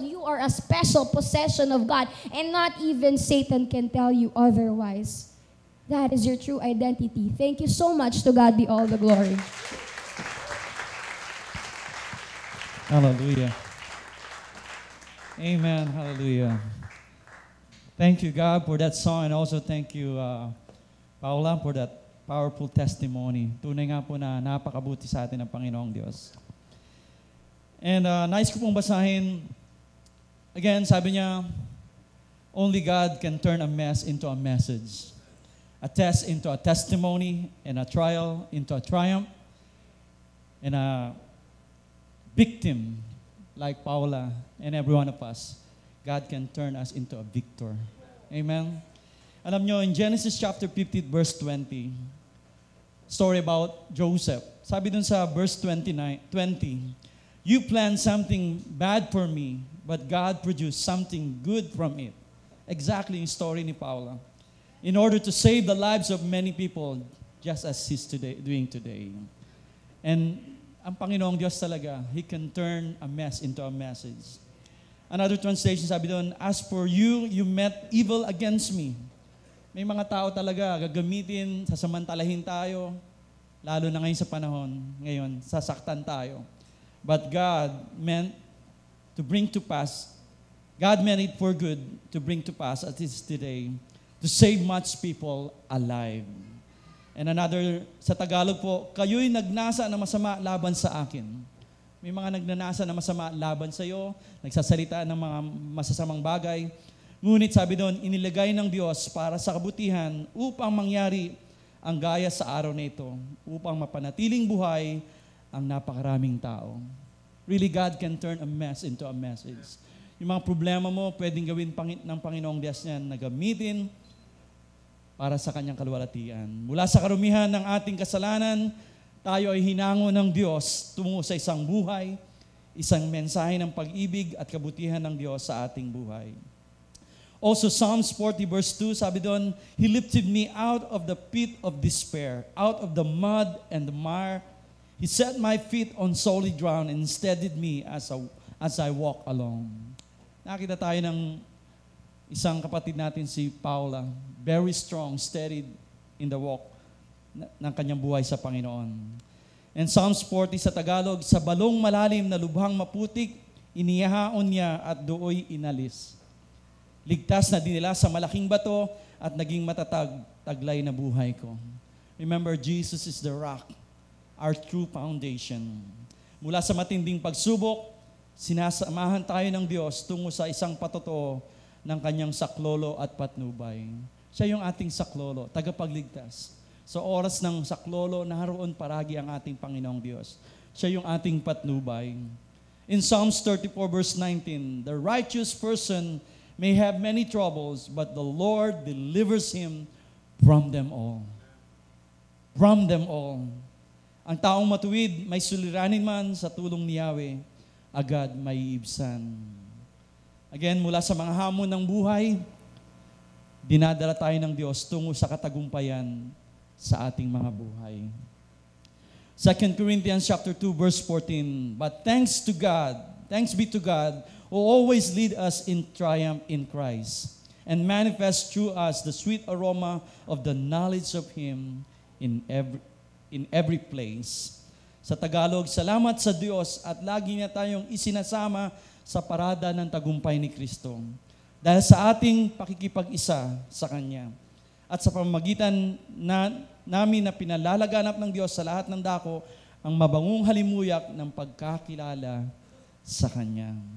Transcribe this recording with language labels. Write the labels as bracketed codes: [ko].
[en] You are a special possession of God. And not even Satan can tell you otherwise. That is your true identity. Thank you so much. To God be all the glory. Hallelujah. Amen. Hallelujah. Thank you, God, for that song, and also thank you, Paula, for that powerful testimony. [tl] Tunay nga po na napakabuti sa atin ng Panginoong Diyos. [en] And [tl] nais ko pong basahin, [en] again, [tl] sabi niya, [en] only God can turn a mess into a message, a test into a testimony, and a trial into a triumph, and a victim like Paula and every one of us. God can turn us into a victor. Amen? [tl] Alam nyo, [en] in Genesis chapter 50, verse 20, story about Joseph. [tl] Sabi dun sa [en] verse 20, you planned something bad for me, but God produced something good from it. Exactly [tl] yung story ni [en] Paula. In order to save the lives of many people, just as He's doing today. And [tl] ang Panginoong Diyos talaga, [en] He can turn a mess into a message. Another translation, [tl] sabi doon, [en] as for you, you meant evil against me. [tl] May mga tao talaga gagamitin, sasamantalahin tayo, lalo na ngayon sa panahon, ngayon, sasaktan tayo. [en] But God meant to bring to pass, God meant it for good to bring to pass as it is today, to save much people alive. And another, [tl] sa Tagalog po, kayo'y nagnasa na masama laban sa akin. May mga nagnanasa na masama laban sa iyo, nagsasalita ng mga masasamang bagay. Ngunit sabi doon, inilagay ng Diyos para sa kabutihan upang mangyari ang gaya sa araw na ito, upang mapanatiling buhay ang napakaraming tao. [en] Really, God can turn a mess into a message. [tl] Yung mga problema mo, pwedeng gawin ng Panginoong Diyos niyan na gamitin para sa kanyang kaluwalhatian. Mula sa karumihan ng ating kasalanan, tayo ay hinango ng Diyos tungo sa isang buhay, isang mensahe ng pag-ibig at kabutihan ng Diyos sa ating buhay. [en] Also, Psalms 40 verse 2, [tl] sabi doon, [en] He lifted me out of the pit of despair, out of the mud and the mire. He set my feet on solid ground and steadied me as I walk along. [tl] Nakita tayo ng isang kapatid natin, si Paula, [en] very strong, steady in the walk [tl] ng kanyang buhay sa Panginoon. And Psalms 40 sa Tagalog, sa balong malalim na lubhang maputik, inihaon niya at dooy inalis. Ligtas na dinila sa malaking bato at naging matatag, taglay na buhay ko. [en] Remember, Jesus is the rock, our true foundation. [tl] Mula sa matinding pagsubok, sinasamahan tayo ng Diyos tungo sa isang patotoo ng kanyang saklolo at patnubay. Siya yung ating saklolo, tagapagligtas. Sa oras ng saklolo, naroon paragi ang ating Panginoong Diyos. Siya yung ating patnubay. [en] In Psalms 34 verse 19, the righteous person may have many troubles, but the Lord delivers him from them all. From them all. [tl] Ang taong matuwid, may suliranin man sa tulong ni Yahweh, agad may ibsan. Again, mula sa mga hamon ng buhay, dinadala tayo ng Diyos tungo sa katagumpayan sa ating mga buhay. [en] 2 Corinthians chapter 2 verse 14, but thanks be to God, who always lead us in triumph in Christ, and manifest through us the sweet aroma of the knowledge of Him in every place. [tl] Sa Tagalog, salamat sa Diyos at lagi niya tayong isinasama sa parada ng tagumpay ni Kristo. Dahil sa ating pakikipag-isa sa Kanya at sa pamamagitan namin na pinalalaganap ng Diyos sa lahat ng dako ang mabangong halimuyak ng pagkakilala sa Kanya.